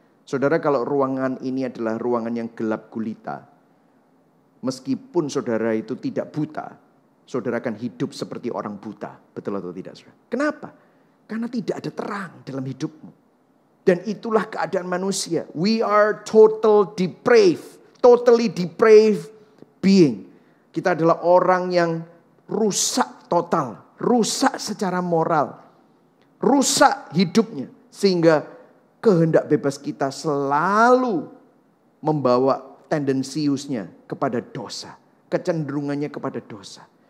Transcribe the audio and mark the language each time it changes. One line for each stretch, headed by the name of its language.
Indonesian: Saudara, kalau ruangan ini adalah ruangan yang gelap gulita, meskipun saudara itu tidak buta, saudara akan hidup seperti orang buta. Betul atau tidak, saudara? Kenapa? Karena tidak ada terang dalam hidupmu. Dan itulah keadaan manusia.
English: We are totally depraved being.
Indonesian: Kita adalah orang yang rusak total. Rusak secara moral. Rusak hidupnya. Sehingga kehendak bebas kita selalu membawa tendensiusnya kepada dosa. Kecenderungannya kepada dosa.